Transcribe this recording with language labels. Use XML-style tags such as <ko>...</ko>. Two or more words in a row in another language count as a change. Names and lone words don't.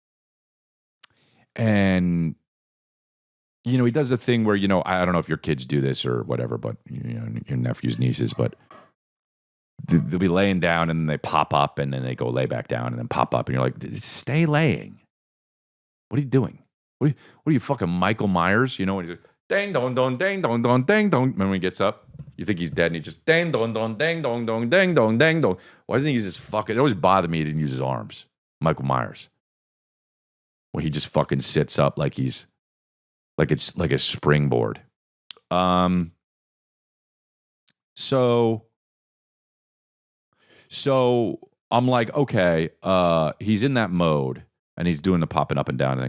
<en>And, he does the thing where, I don't know if your kids do this or whatever, but, your nephews, nieces, but they'll be laying down and then they pop up and then they go lay back down and then pop up and you're like, stay laying. What are you doing? What are you fucking Michael Myers? When he's like, dang dong dong dang dong dong dang dong. Remember when he gets up? You think he's dead and he just dang dong dong dang dong dong dang dong dang dong. Why doesn't he use his fucking? It always bothered me he didn't use his arms. Michael Myers. When he just fucking sits up like he's like it's like a springboard. So I'm like, okay, he's in that mode and he's doing the popping up and down thing.</en>